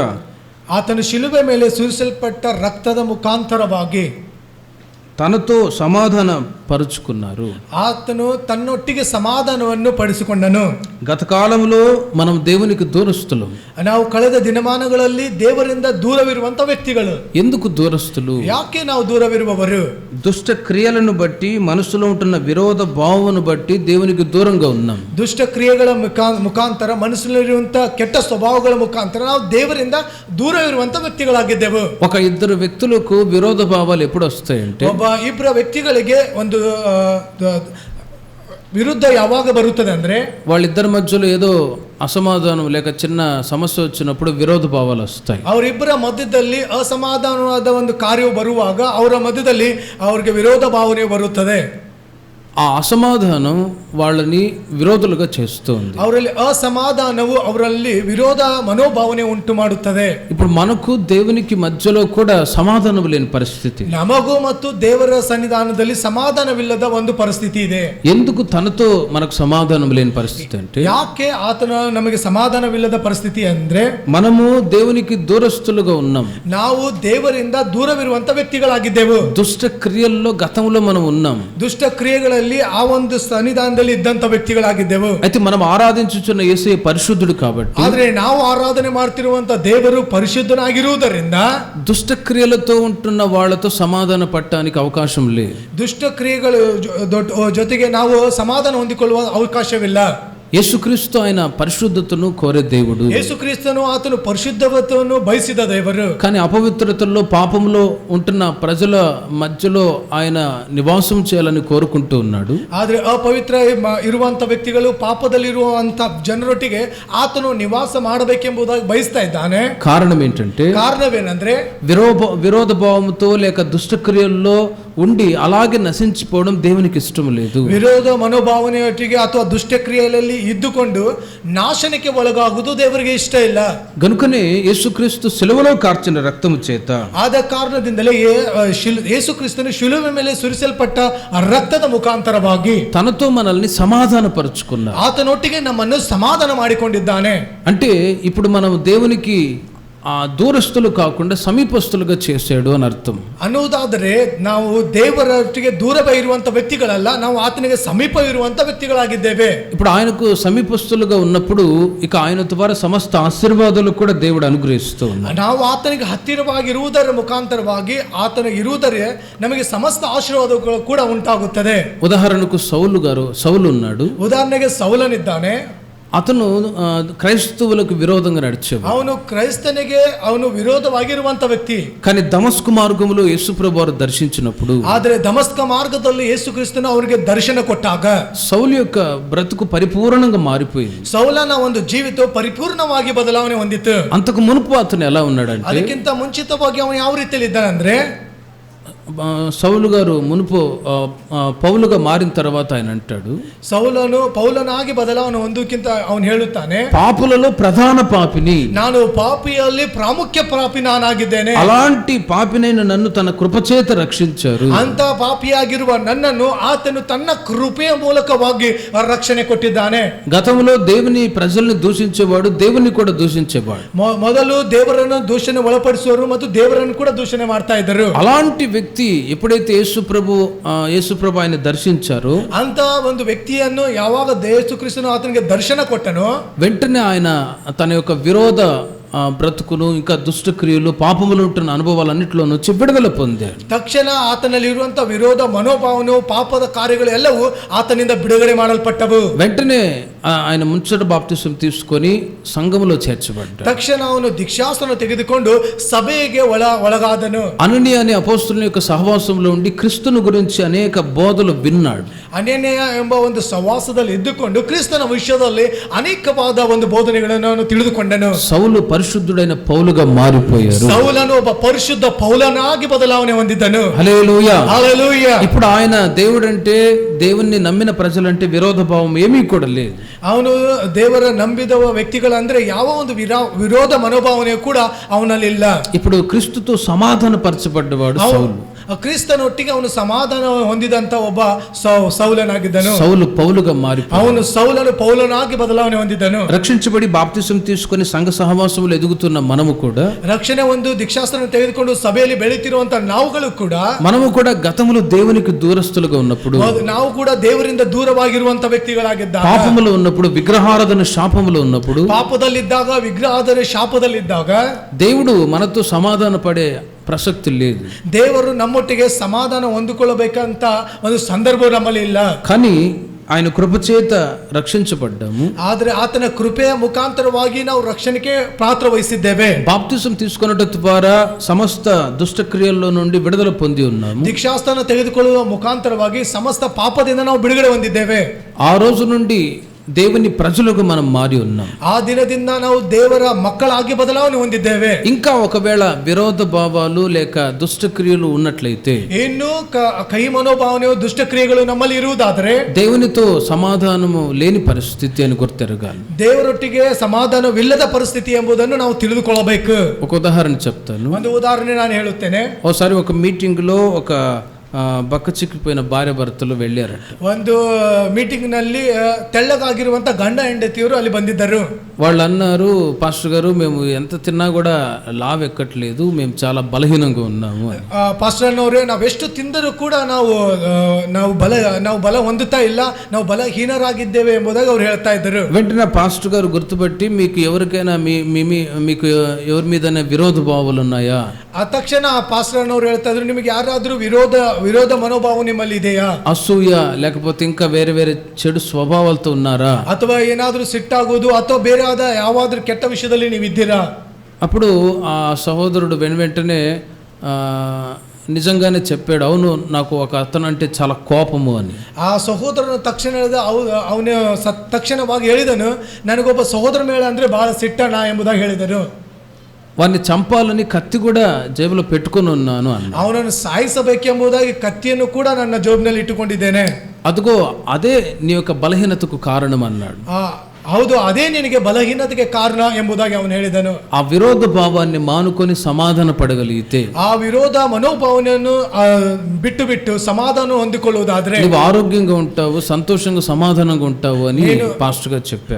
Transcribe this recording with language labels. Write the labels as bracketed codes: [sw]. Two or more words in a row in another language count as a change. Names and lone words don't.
[kn] ಆತನು ಶಿಲುಬೆ ಮೇಲೆ ಸುರಿಸಲ್ಪಟ್ಟ ರಕ್ತದ ಮುಖಾಂತರವಾಗಿ [te] తనతో సమాధాన పరుచుకున్నారు. [kn] ಆತನು ತನ್ನೊಟ್ಟಿಗೆ ಸಮಾಧಾನವನ್ನು ಪಡಿಸಿಕೊಂಡನು. [te] గత కాలంలో మనం దేవునికి దూరస్తులం. [kn] ನಾವು ಕಳೆದ ದಿನಮಾನಗಳಲ್ಲಿ ದೇವರಿಂದ ದೂರವಿರುವಂತ ವ್ಯಕ್ತಿಗಳು. [te] ఎందుకు దూరస్తులు? [kn] ಯಾಕೆ ನಾವು ದೂರವಿರುವವರು? [te] దుష్ట క్రియలను బట్టి మనసులో ఉంటున్న విరోధ భావమును బట్టి దేవునికి దూరంగా ఉన్నాం. [kn] ದುಷ್ಟ ಕ್ರಿಯೆಗಳ ಮುಖಾಂತರ ಮನಸ್ಸಿನಲ್ಲಿರುವಂತ ಕೆಟ್ಟ ಸ್ವಭಾವಗಳ ಮುಖಾಂತರ ನಾವು ದೇವರಿಂದ ದೂರವಿರುವಂತ ವ್ಯಕ್ತಿಗಳಾಗಿದ್ದೆವು. [te] ఒక ఇద్దరు వ్యక్తులకు విరోధ భావాలు ఎప్పుడు వస్తాయంటే [kn] ಇಬ್ಬರ ವ್ಯಕ್ತಿಗಳಿಗೆ ಒಂದು ವಿರುದ್ಧ ಯಾವಾಗ ಬರುತ್ತದೆ ಅಂದ್ರೆ [te] వాళ్ళిద్దరి మధ్యలో ఏదో అసమాధానం లేక చిన్న సమస్య వచ్చినప్పుడు విరోధ భావాలు వస్తాయి. [kn] ಅವರಿಬ್ಬರ ಮಧ್ಯದಲ್ಲಿ ಅಸಮಾಧಾನವಾದ ಒಂದು ಕಾರ್ಯವು ಬರುವಾಗ ಅವರ ಮಧ್ಯದಲ್ಲಿ ಅವರಿಗೆ ವಿರೋಧ ಭಾವನೆ ಬರುತ್ತದೆ. [te] ఆ అసమాధానం వాళ్ళని విరోధులుగా చేస్తుంది. [kn] ಅವರಲ್ಲಿ ಅಸಮಾಧಾನವು ಅವರಲ್ಲಿ ವಿರೋಧ ಮನೋಭಾವನೆ ಉಂಟು ಮಾಡುತ್ತದೆ. [te] ఇప్పుడు మనకు దేవునికి మధ్యలో కూడా సమాధానం లేని పరిస్థితి. [kn] ನಮಗೂ ಮತ್ತು ದೇವರ ಸನ್ನಿಧಾನದಲ್ಲಿ ಸಮಾಧಾನವಿಲ್ಲದ ಒಂದು ಪರಿಸ್ಥಿತಿ ಇದೆ. [te] ఎందుకు తనతో మనకు సమాధానం లేని పరిస్థితి అంటే, [kn] ಯಾಕೆ ಆತನ ನಮಗೆ ಸಮಾಧಾನವಿಲ್ಲದ ಪರಿಸ್ಥಿತಿ ಅಂದ್ರೆ [te] మనము దేవునికి దూరస్తులుగా ఉన్నాం. [kn] ನಾವು ದೇವರಿಂದ ದೂರವಿರುವಂತ ವ್ಯಕ್ತಿಗಳಾಗಿದ್ದೆವು. [te] దుష్ట క్రియల్లో గతంలో మనం ఉన్నాం. [kn] ದುಷ್ಟ ಕ್ರಿಯೆಗಳಲ್ಲಿ ಆ ಒಂದು ಸನ್ನಿಧಾನದಲ್ಲಿ ಇದ್ದಂತ ವ್ಯಕ್ತಿಗಳಾಗಿದ್ದೆವು. [te] అయితే మనం ఆరాధించుచున్న యేసే పరిశుద్ధుడు కాబట్టి, [kn] ಆದ್ರೆ ನಾವು ಆರಾಧನೆ ಮಾಡ್ತಿರುವಂತ ದೇವರು ಪರಿಶುದ್ಧನಾಗಿರುವುದರಿಂದ [te] దుష్ట క్రియలతో ఉంటున్న వాళ్ళతో సమాధాన పడటానికి అవకాశం లేదు. [kn] ದುಷ್ಟ ಕ್ರಿಯೆಗಳು ಜೊತೆಗೆ ನಾವು ಸಮಾಧಾನ ಹೊಂದಿಕೊಳ್ಳುವ ಅವಕಾಶವಿಲ್ಲ. [te] యేసుక్రీస్తు ఆయన పరిశుద్ధతను కోరే దేవుడు. [kn] ಯೇಸುಕ್ರಿಸ್ತನು ಆತನು ಪರಿಶುದ್ಧತೆಯನ್ನು ಬಯಸಿದ ದೇವರು. [te] కానీ అపవిత్రతల్లో పాపంలో ఉంటున్న ప్రజల మధ్యలో ఆయన నివాసం చేయాలని కోరుకుంటూ ఉన్నాడు. [kn] ಆದ್ರೆ ಅಪವಿತ್ರ ಇರುವಂತ ವ್ಯಕ್ತಿಗಳು ಪಾಪದಲ್ಲಿರುವಂತ ಜನರೊಟ್ಟಿಗೆ ಆತನು ನಿವಾಸ ಮಾಡಬೇಕೆಂಬುದಾಗಿ ಬಯಸ್ತಾ ಇದ್ದಾನೆ. [te] కారణం ఏంటంటే, [kn] కారణವೇನೆಂದ್ರೆ [te] విరోధ భావంతో లేక దుష్టక్రియల్లో ఉండి అలాగే నశించిపోవడం దేవునికి ఇష్టం లేదు. [kn] ವಿರೋಧ ಮನೋಭಾವನೆಯೊಟ್ಟಿಗೆ ಅಥವಾ ದುಷ್ಟಕ್ರಿಯೆಯಲ್ಲಿ ಇದ್ದುಕೊಂಡು ನಾಶನಕ್ಕೆ ಒಳಗಾಗುವುದು ದೇವರಿಗೆ ಇಷ್ಟ ಇಲ್ಲ. [te] గనుకనే యేసుక్రీస్తు సిలువలో కార్చిన రక్తము చేత, [kn] ಆದ ಕಾರಣದಿಂದಲೇ ಯೇಸುಕ್ರಿಸ್ತನು ಶಿಲುಬೆ ಮೇಲೆ ಸುರಿಸಲ್ಪಟ್ಟ ರಕ್ತದ ಮುಖಾಂತರವಾಗಿ [te] తనతో మనల్ని సమాధానపరుచుకున్నాడు. [kn] ಆತನೊಟ್ಟಿಗೆ ನಮ್ಮನ್ನು ಸಮಾಧಾನ ಮಾಡಿಕೊಂಡಿದ್ದಾನೆ. [te] అంటే ఇప్పుడు మనం దేవునికి ఆ దూరస్తులు కాకుండా సమీపస్తులుగా చేశాడు అని అర్థం. [kn] ಅನ್ನುವುದಾದರೆ ನಾವು ದೇವರೊಟ್ಟಿಗೆ ದೂರವೇ ಇರುವಂತ ವ್ಯಕ್ತಿಗಳಲ್ಲ, ನಾವು ಆತನಿಗೆ ಸಮೀಪ ಇರುವಂತ ವ್ಯಕ್ತಿಗಳಾಗಿದ್ದೇವೆ. [te] ఇప్పుడు ఆయనకు సమీపస్తులుగా ఉన్నప్పుడు ఇక ఆయన ద్వారా సమస్త ఆశీర్వాదాలు కూడా దేవుడు అనుగ్రహిస్తూ ఉన్నాడు. [kn] ನಾವು ಆತನಿಗೆ ಹತ್ತಿರವಾಗಿರುವುದರ ಮುಖಾಂತರವಾಗಿ ಆತನ ಇರುವುದರೇ ನಮಗೆ ಸಮಸ್ತ ಆಶೀರ್ವಾದಗಳು ಕೂಡ ಉಂಟಾಗುತ್ತದೆ. [te] ఉదాహరణకు సౌలు ఉన్నాడు. [kn] ಉದಾಹರಣೆಗೆ ಸೌಲನಿದ್ದಾನೆ. [te] అతను క్రైస్తవులకు విరోధంగా నడిచేవాడు. [kn] ಅವನು ಕ್ರೈಸ್ತನಿಗೆ ಅವನು ವಿರೋಧವಾಗಿರುವಂತ ವ್ಯಕ್ತಿ. [te] కానీ దమస్కు మార్గంలో యేసుప్రభు వారు దర్శించినప్పుడు, [kn] ಆದರೆ ದಮಸ್ಕ ಮಾರ್ಗದಲ್ಲಿ ಯೇಸು ಕ್ರಿಸ್ತನು ಅವರಿಗೆ ದರ್ಶನ ಕೊಟ್ಟಾಗ [te] సౌలు యొక్క బ్రతుకు పరిపూర్ణంగా మారిపోయింది. [kn] ಸೌಲನ ಒಂದು ಜೀವಿತ ಪರಿಪೂರ್ಣವಾಗಿ ಬದಲಾವಣೆ ಹೊಂದಿತು. [te] అంతకు మునుపు అతను ఎలా ఉన్నాడంటే, [kn] ಅದಕ್ಕಿಂತ ಮುಂಚಿತವಾಗಿ ಅವನು ಯಾವ ರೀತಿಯಲ್ಲಿ ಇದ್ದಾನಂದ್ರೆ, [te] సౌలు గారు మునుపు పౌలుగా మారిన తర్వాత ఆయన అంటాడు, [kn] ಸೌಲನು ಪೌಲನಾಗಿ ಬದಲಾವಣೆ ಹೊಂದಕ್ಕಿಂತ ಅವನು ಹೇಳುತ್ತಾನೆ, [te] పాపులలో ప్రధాన పాపిని, [kn] ನಾನು ಪಾಪಿಯಲ್ಲಿ ಪ್ರಾಮುಖ್ಯ ಪಾಪಿ ನಾನಾಗಿದ್ದೇನೆ. [te] అలాంటి పాపినైన నన్ను తన కృపచేత రక్షించారు. [kn] ಅಂತ ಪಾಪಿಯಾಗಿರುವ ನನ್ನನ್ನು ಆತನು ತನ್ನ ಕೃಪೆಯ ಮೂಲಕವಾಗಿ ರಕ್ಷಣೆ ಕೊಟ್ಟಿದ್ದಾನೆ. [te] గతంలో దేవుని ప్రజల్ని దూషించేవాడు, దేవుని కూడా దూషించేవాడు. [kn] ಮೊದಲು ದೇವರನ್ನು ದೂಷಣೆ ಒಳಪಡಿಸುವರು ಮತ್ತು ದೇವರನ್ನು ಕೂಡ ದೂಷಣೆ ಮಾಡ್ತಾ ಇದ್ದರು. [te] అలాంటి వ్యక్తి ఎప్పుడైతే యేసుప్రభు ఆయన దర్శించారో, [kn] ಅಂತ ಒಂದು వ్యక్ತಿಯನ್ನು ಯಾವಾಗ ಯೇಸು ಕ್ರಿಸ್ತನು ಆತನಿಗೆ ದರ್ಶನ ಕೊಟ್ಟನೋ, [te] వెంటనే ఆయన తన యొక్క విరోధ బ్రతుకును, ఇంకా దుష్టక్రియలు, పాపములు ఉంటున్న అనుభవాలన్నింటిలో నుంచి విడుదల పొందాడు. [kn] ತಕ್ಷಣ ಆತನಲ್ಲಿ ಇರುವಂತಹ ವಿರೋಧ ಮನೋಭಾವನೆ, ಪಾಪದ ಕಾರ್ಯಗಳು ಎಲ್ಲವೂ ಆತನಿಂದ ಬಿಡುಗಡೆ ಮಾಡಲ್ಪಟ್ಟವು. [te] వెంటనే ఆయన ముంచట బాప్తిసం తీసుకొని సంఘములో చేర్చబడ్డాడు. [kn] ತಕ್ಷಣ ಅವನು ದೀಕ್ಷಾಸನ ತೆಗೆದುಕೊಂಡು ಸಭೆಗೆ ಒಳಗಾದನು. [te] అననీయ అనే అపోస్తలుని యొక్క సహవాసంలో ఉండి క్రీస్తును గురించి అనేక బోధలు విన్నాడు. [kn] ಅನನೀಯ ಎಂಬ ಒಂದು ಸಹವಾಸದಲ್ಲಿ ಇದ್ದುಕೊಂಡು ಕ್ರಿಸ್ತನ ವಿಷಯದಲ್ಲಿ ಅನೇಕವಾದ ಒಂದು ಬೋಧನೆಗಳನ್ನು ತಿಳಿದುಕೊಂಡನು. [te] సౌలు పరిశుద్ధుడైన పౌలుగా మారిపోయారు. [kn] ಸೌಲನು ಒಬ್ಬ ಪರಿಶುದ್ಧ ಪೌಲನಾಗಿ ಬದಲಾವಣೆ ಹೊಂದಿದ್ದನು. [te] హల్లెలూయా, [kn] హల్లెలూయా. [te] ఇప్పుడు ఆయన దేవుడంటే, దేవుణ్ణి నమ్మిన ప్రజలంటే విరోధ భావం ఏమీ కూడా లేదు. [kn] ಅವನು ದೇವರ ನಂಬಿದ ವ್ಯಕ್ತಿಗಳಂದ್ರೆ ಯಾವ ಒಂದು ವಿರೋಧ ಮನೋಭಾವನೆ ಕೂಡ ಅವನಲ್ಲಿ ಇಲ್ಲ. [te] ఇప్పుడు క్రీస్తుతో సమాధాన పరచబడ్డవాడు సౌలు. [kn] ಕ್ರಿಸ್ತನೊಟ್ಟಿಗೆ ಅವನು ಸಮಾಧಾನ ಹೊಂದಿದಂತ ಒಬ್ಬ ಸೌಲನಾಗಿದ್ದನು. [te] సౌలు పౌలుగా మారిపోయాడు. [kn] ಅವನು ಸೌಲನು ಪೌಲನಾಗಿ ಬದಲಾವಣೆ ಹೊಂದಿದ್ದನು. [te] రక్షించబడి బాప్తిసం తీసుకొని సంఘ సహవాసములు ఎదుగుతున్న మనము కూడా, [kn] ರಕ್ಷಣೆ ಒಂದು ದೀಕ್ಷಾಸ್ತ್ರ ತೆಗೆದುಕೊಂಡು ಸಭೆಯಲ್ಲಿ ಬೆಳೆಯುತ್ತಿರುವಂತ ನಾವುಗಳು ಕೂಡ, [te] మనము కూడా గతములో దేవునికి దూరస్తులుగా ఉన్నప్పుడు, [kn] ನಾವು ಕೂಡ ದೇವರಿಂದ ದೂರವಾಗಿರುವಂತ ವ್ಯಕ್ತಿಗಳಾಗಿದ್ದಾಗ, [te] పాపములో ఉన్నప్పుడు, విగ్రహారాధన శాపములో ఉన్నప్పుడు, [kn] ಪಾಪದಲ್ಲಿದ್ದಾಗ, ವಿಗ್ರಹಾಧನೆ ಶಾಪದಲ್ಲಿದ್ದಾಗ, [te] దేవుడు మనతో సమాధాన పడే ప్రసక్తి లేదు. [kn] ದೇವರು ನಮ್ಮೊಟ್ಟಿಗೆ ಸಮಾಧಾನ ಹೊಂದಿಕೊಳ್ಳಬೇಕಂತ ಒಂದು ಸಂದರ್ಭ ನಮ್ಮಲ್ಲಿ ಇಲ್ಲ. [te] కానీ ఆయన కృపచేత రక్షించబడ్డాము. [kn] ಆದ್ರೆ ಆತನ ಕೃಪೆಯ ಮುಖಾಂತರವಾಗಿ ನಾವು ರಕ್ಷಣೆಗೆ ಪಾತ್ರ ವಹಿಸಿದ್ದೇವೆ. [te] బాప్తిసం తీసుకొనుట ద్వారా సమస్త దుష్టక్రియల్లో నుండి విడుదల పొంది ఉన్నాము. [kn] ದೀಕ್ಷಾಸ್ತಾನ ತೆಗೆದುಕೊಳ್ಳುವ ಮುಖಾಂತರವಾಗಿ ಸಮಸ್ತ ಪಾಪದಿಂದ ನಾವು ಬಿಡುಗಡೆ ಹೊಂದಿದ್ದೇವೆ. [te] ఆ రోజు నుండి దేవుని ప్రజలుగా మనం మారి ఉన్నాం. [kn] ಆ ದಿನದಿಂದ ನಾವು ದೇವರ ಮಕ್ಕಳಾಗಿ ಬದಲಾವಣೆ ಹೊಂದಿದ್ದೇವೆ. [te] ఇంకా ఒకవేళ విరోధ భావాలు లేక దుష్టక్రియలు ఉన్నట్లయితే, [kn] ಇನ್ನು ಕೈ ಮನೋಭಾವನೆಯು ದುಷ್ಟಕ್ರಿಯೆಗಳು ನಮ್ಮಲ್ಲಿ ಇರುವುದಾದರೆ [te] దేవునితో సమాధానము లేని పరిస్థితి అని గుర్తెరగాలి. [kn] ದೇವರೊಟ್ಟಿಗೆ ಸಮಾಧಾನವಿಲ್ಲದ ಪರಿಸ್ಥಿತಿ ಎಂಬುದನ್ನು ನಾವು ತಿಳಿದುಕೊಳ್ಳಬೇಕು. [te] ఒక ఉదాహరణ చెప్తాను. [kn] ಒಂದು ಉದಾಹರಣೆ ನಾನು ಹೇಳುತ್ತೇನೆ. [te] ఒకసారి ఒక మీటింగ్ లో ఒక బక్క చిక్కిపోయిన భార్య భర్తలు వెళ్ళారట. [kn] ಒಂದು ಮೀಟಿಂಗ್ ನಲ್ಲಿ ತೆಳ್ಳಗಾಗಿರುವಂತ ಗಂಡ ಹೆಂಡತಿಯರು ಅಲ್ಲಿ ಬಂದಿದ್ದರು. [te] వాళ్ళు అన్నారు, పాస్టర్ గారు మేము ఎంత తిన్నా కూడా లావ్ ఎక్కట్లేదు, మేము చాలా బలహీనంగా ఉన్నాము అని. [kn] ಪಾಸ್ಟರ್ ಅವರೇ, ನಾವೆಷ್ಟು ತಿಂದರೂ ಕೂಡ ನಾವು ಬಲ ಹೊಂದುತ್ತಾ ಇಲ್ಲ, ನಾವು ಬಲಹೀನರಾಗಿದ್ದೇವೆ ಎಂಬುದಾಗಿ ಅವ್ರು ಹೇಳ್ತಾ ಇದ್ದರು. [te] వెంటనే పాస్టర్ గారు గుర్తుపట్టి, మీకు ఎవరికైనా మీకు ఎవరి మీదనే విరోధ భావాలు ఉన్నాయా? [kn] ಆ ತಕ್ಷಣ ಪಾಸ್ಟರ್ ಅವರು ಹೇಳ್ತಾ ಇದ್ರು, ನಿಮಗೆ ಯಾರಾದ್ರೂ ವಿರೋಧ ಮನೋಭಾವ ನಿಮ್ಮಲ್ಲಿ ಇದೆಯಾ? [te] అసూయ లేకపోతే ఇంకా వేరే వేరే చెడు స్వభావాలతో ఉన్నారా? [kn] ಅಥವಾ ಏನಾದ್ರೂ ಸಿಟ್ಟಾಗೋದು ಅಥವಾ ಬೇರೆ ಆದ ಯಾವಾದ್ರೂ ಕೆಟ್ಟ ವಿಷಯದಲ್ಲಿ ನೀವು ಇದ್ದೀರಾ? [te] అప్పుడు ఆ సహోదరుడు వెంటనే నిజంగానే చెప్పాడు, అవును నాకు ఒక అతను అంటే చాలా కోపము అని. [kn] ಆ ಸಹೋದರನ ತಕ್ಷಣ ಅವನ ತಕ್ಷಣವಾಗಿ ಹೇಳಿದನು, ನನಗೊಬ್ಬ ಸಹೋದರ ಮೇಳ ಅಂದ್ರೆ ಬಹಳ ಸಿಟ್ಟಣ ಎಂಬುದಾಗಿ ಹೇಳಿದನು. [te] వారిని చంపాలని కత్తి కూడా జేబులో పెట్టుకొని ఉన్నాను అన్న. [kn] ಅವನನ್ನು ಸಾಯಿಸಬೇಕೆಂಬುದಾಗಿ ಕತ್ತಿಯನ್ನು ಕೂಡ ನನ್ನ ಜೋಬಿನಲ್ಲಿ ಇಟ್ಟುಕೊಂಡಿದ್ದೇನೆ. [te] అదిగో అదే నీ యొక్క బలహీనతకు కారణం అన్నాడు. [kn] ಹೌದು, ಅದೇ ನಿನಗೆ ಬಲಹೀನತೆಗೆ ಕಾರಣ ಎಂಬುದಾಗಿ ಅವನು ಹೇಳಿದನು. [te] ఆ విరోధ భావాన్ని మానుకొని సమాధాన పడగలిగితే, [kn] ಆ ವಿರೋಧ ಮನೋಭಾವನೆಯನ್ನು ಬಿಟ್ಟು ಸಮಾಧಾನ ಹೊಂದಿಕೊಳ್ಳುವುದಾದ್ರೆ [te] నువ్వు ఆరోగ్యంగా ఉంటావు, సంతోషంగా సమాధానంగా ఉంటావు అని పాస్టర్ గారు చెప్పారు.